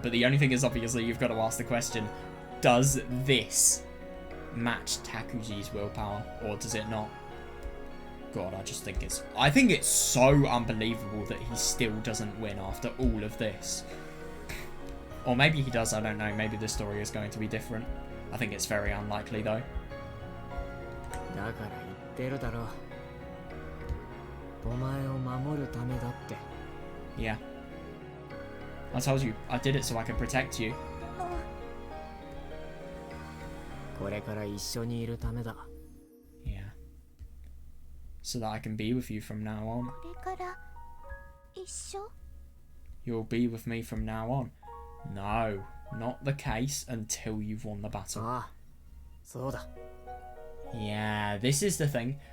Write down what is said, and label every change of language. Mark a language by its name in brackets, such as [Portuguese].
[English] But the only thing is, obviously, you've got to ask the question, does this match Takuji's willpower, or does it not? God, I think it's so unbelievable that he still doesn't win after all of this. Or maybe he does, I don't know. Maybe the story is going to be different. I think it's very unlikely, though. [Japanese] だから言ってるだろ。お前を守るためだって。 [English] Yeah. I told you, I did it so I could protect you. [Japanese] これから一緒にいるためだ。 [English] Yeah. So that I can be with you from now on. [Japanese] これから一緒？ [English] You'll be with me from now on. No, not the case until you've won the battle. [Japanese] ああ、そうだ。 [English] Yeah, this is the thing.